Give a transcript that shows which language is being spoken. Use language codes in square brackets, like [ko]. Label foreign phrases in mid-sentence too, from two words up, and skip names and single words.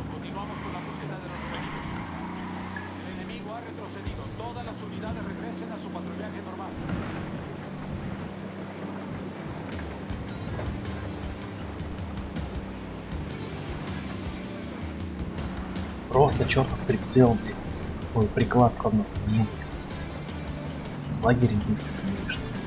[es] Continuamos con la búsqueda de los enemigos. El enemigo ha retrocedido. Todas las unidades regresen a su patrullaje normal. [ru] Просто чертов прицел, блин. Ой, приклад складной. Ну, лагерь единственный, конечно.